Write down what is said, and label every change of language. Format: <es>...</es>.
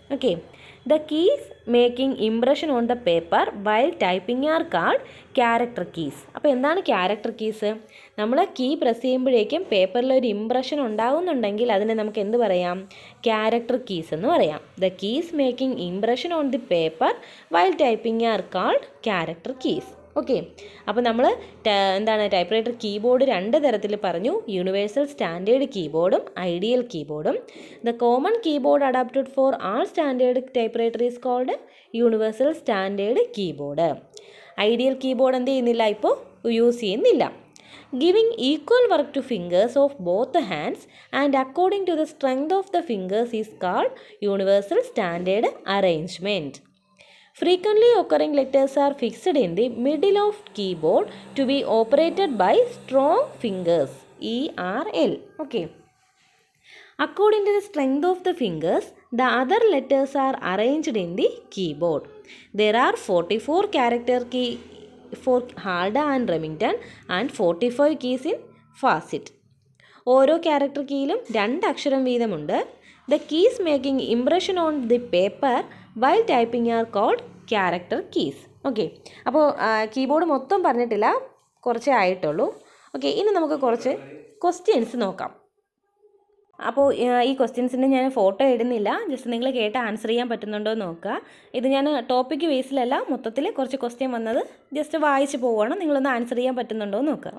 <en>Okay, the keys making impression on the paper while typing are called character keys.</en> <ml>അപ്പോൾ എന്താണ് character keys? നമ്മൾ key press ചെയ്യുമ്പോഴേക്കും പേപ്പറിൽ ഒരു ഇംപ്രഷൻ ഉണ്ടാകുന്നുണ്ടെങ്കിൽ അതിനെ നമുക്ക് എന്ത് പറയാം, ക്യാരക്ടർ കീസ് എന്ന് പറയാം.</ml> <en>the keys making impression on the paper while typing are called character keys.</en> <ml>Okay, അപ്പോൾ നമ്മൾ ടൈപ്പ് റൈറ്റർ കീബോർഡ് 2 തരത്തിൽ പറഞ്ഞു, universal standard കീബോർഡും ideal കീബോർഡും.</ml> <en>The common keyboard adapted for all standard typewriter is called universal standard keyboard. Ideal keyboard</en> <ml>എന്ത് ചെയ്യുന്നില്ല, ഇപ്പോൾ use ചെയ്യുന്നില്ല.</ml> <en>Giving equal work to fingers of both hands and according to the strength of the fingers is called universal standard arrangement. Frequently occurring letters are fixed in the middle of keyboard to be operated by strong fingers. ERL. Okay. According to the strength of the fingers, the other letters are arranged in the keyboard. There are 44 character key for Halda and Remington and 45 keys in Facet.</en> <ml>ഓരോ character കീയിലും 2 അക്ഷരം വീതമുണ്ട്.</ml> <en>The keys making impression on the paper while typing are called character keys.</en> <ml>Okay, അപ്പോൾ keyboard മൊത്തം പറഞ്ഞിട്ടില്ല, കുറച്ചേ ആയിട്ടുള്ളൂ. Okay, ഇനി നമുക്ക് കുറച്ച് ക്വസ്റ്റ്യൻസ് നോക്കാം. അപ്പോൾ ഈ ക്വസ്റ്റ്യൻസിൻ്റെ ഞാൻ ഫോട്ടോ ഇടുന്നില്ല, ജസ്റ്റ് നിങ്ങൾ കേട്ട് ആൻസർ ചെയ്യാൻ പറ്റുന്നുണ്ടോ എന്ന് നോക്കുക. ഇത് ഞാൻ ടോപ്പിക്ക് ബേസിലല്ല, മൊത്തത്തിൽ കുറച്ച് ക്വസ്റ്റ്യൻ വന്നത് ജസ്റ്റ് വായിച്ച് പോവുകയാണ്, നിങ്ങളൊന്ന് ആൻസർ ചെയ്യാൻ പറ്റുന്നുണ്ടോ എന്ന് നോക്കുക.</ml>